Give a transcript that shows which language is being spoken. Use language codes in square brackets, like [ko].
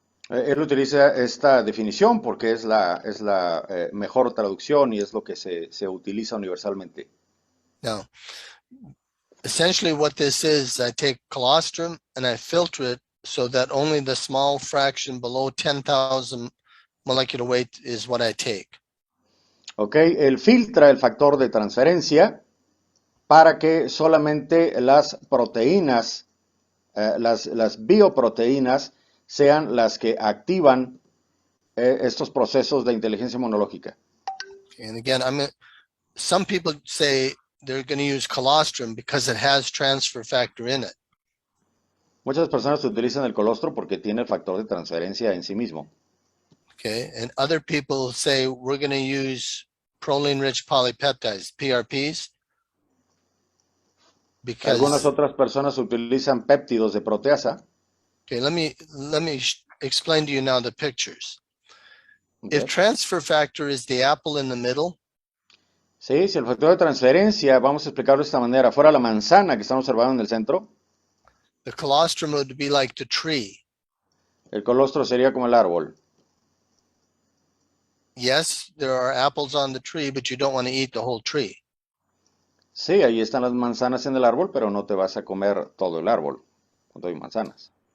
[es] Él utiliza esta definición porque es la mejor traducción y es lo que se utiliza universalmente. [en] Now, essentially what this is, I take colostrum and I filter it so that only the small fraction below 10,000 molecular weight is what I take. [es] Ok, él filtra el factor de transferencia para que solamente las proteínas, las bioproteínas, sean las que activan estos procesos de inteligencia inmunológica. [en] And again, some people say they're going to use colostrum because it has transfer factor in it. [es] Muchas personas utilizan el colostro porque tiene el factor de transferencia en sí mismo. [en] Okay, and other people say we're going to use proline-rich polypeptides, PRPs, because [es] Algunas otras personas utilizan péptidos de proteasa. [en] okay, let me explain to you now the pictures. Okay. If transfer factor is the apple in the middle, [es] Sí, si el factor de transferencia, vamos a explicarlo de esta manera, fuera la manzana que estamos observando en el centro, [en] the colostrum would be like the tree. [es] el colostro sería como el árbol. [en] Yes, there are apples on the tree, but you don't want to eat the whole tree. [es] Sí, ahí están las manzanas en el árbol, pero no te vas a comer todo el árbol cuando hay manzanas.